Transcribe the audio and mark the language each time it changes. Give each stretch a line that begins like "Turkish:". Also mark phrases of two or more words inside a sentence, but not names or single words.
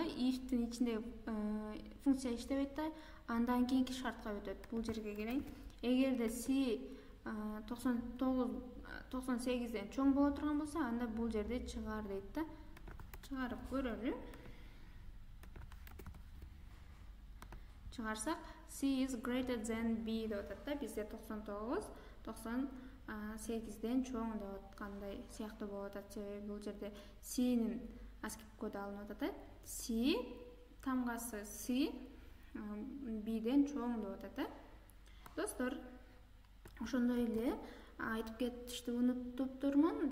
Kyrgyz: If'тин ичинде функция иштебейт да. Андан кийинки шартка өтөт. Бул жерге келейин. Эгерде C 98ден чоң боло турган болсо, анда бул жерде чыгар дейт да. Чыгарып көрөлү. Чыгарсак,
English: C is greater than b
Kyrgyz: деп атат да. Бизде 99 98ден чоң деп аткандай сыяктуу болуп атат. Себеби бул жерде C'нин ASCII коду алынып атат. C тамгасы C b'ден чоң деп атат. Достор, ошондой эле айтып кетишти унутуптурмун.